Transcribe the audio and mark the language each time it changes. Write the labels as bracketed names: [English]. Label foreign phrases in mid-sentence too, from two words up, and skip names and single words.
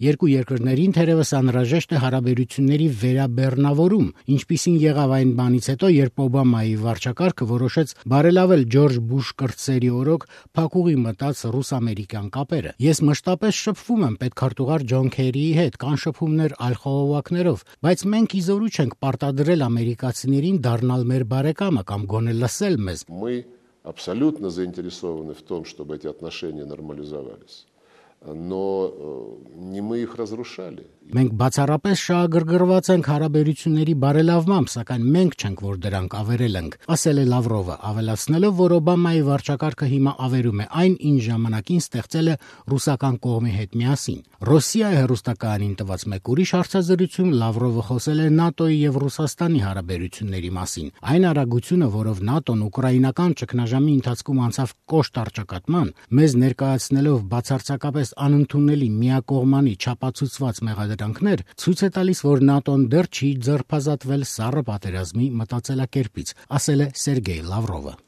[Armenian] երկու երկրներին թերևս անհրաժեշտ է հարաբերությունների վերաբեռնավորում, ինչպիսին եղավ այն բանից հետո, երբ Օբամայի վարչակարգը որոշեց բարելավել Ջորջ Բուշ կրտսերի օրոք փակուղի մտած ռուս-ամերիկյան կապերը։ Ես մշտապես շփվում եմ պետքարտուղար Ջոն Քերիի հետ, կան շփումներ այլ խողովակներով, բայց մենք իզորու չենք պարտադրել ամերիկացիներին դառնալ մեր բարեկամը կամ գոնե լսել մեզ։ [Russian] Мы абсолютно заинтересованы в том, чтобы эти отношения нормализовались. Но не мы их разрушали. [Armenian] Մենք բացառապես շահագրգռված ենք հարաբերությունների բարելավմամբ, սակայն մենք չենք, որ դրանք ավերել ենք, ասել է Լավրովը, ավելացնելով, որ Օբամայի վարչակարգը հիմա ավերում է այն, ինչ ժամանակին ստեղծել է ռուսական կողմի հետ միասին։ Ռոսիայի հեռուստակայանին տված մեկ ուրիշ հարցազրույցում Լավրովը խոսել է ՆԱՏՕ-ի եւ Ռուսաստանի հարաբերությունների մասին։ Այն արագությունը, որով ՆԱՏՕ-ն ուկրաինական ճգնաժամի ընթացքում անցավ կոշտ առճակատման, մեզ ներկայացնելով բացարձակապես անընդունելի միակողմանի չափածուցված մեղադրանքներ, ցույց է տալիս, որ ՆԱՏՕ-ն դեռ չի ձերբազատվել սառը պատերազմի մտածելակերպից, ասել է Սերգեյ Լավրովը։